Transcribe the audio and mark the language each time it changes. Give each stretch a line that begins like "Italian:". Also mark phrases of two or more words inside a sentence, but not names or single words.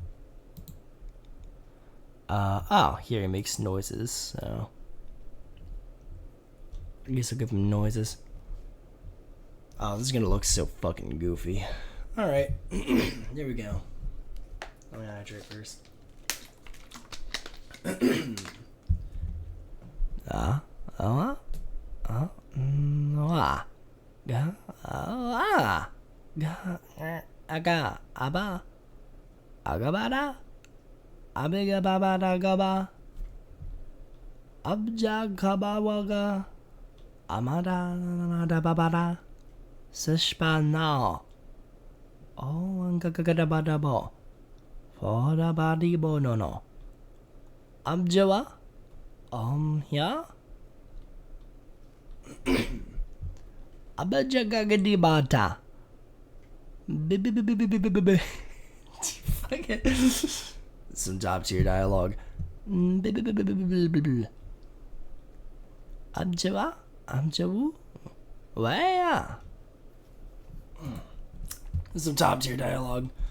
English: Oh, here he makes noises, so I guess I'll give him noises. Oh, this is gonna look so fucking goofy. Alright, here we go. Let me hydrate first. Aga, aba, agabada, abiga babada gaba, abja kabawaga, amada babada, sushpana. Oh, angagagabadabo. Foda badi bonono. Abjawa? Yeah? Abajagagadi bata. Some top tier dialogue. Abjawa? Abjawu? Where? Some top tier dialogue.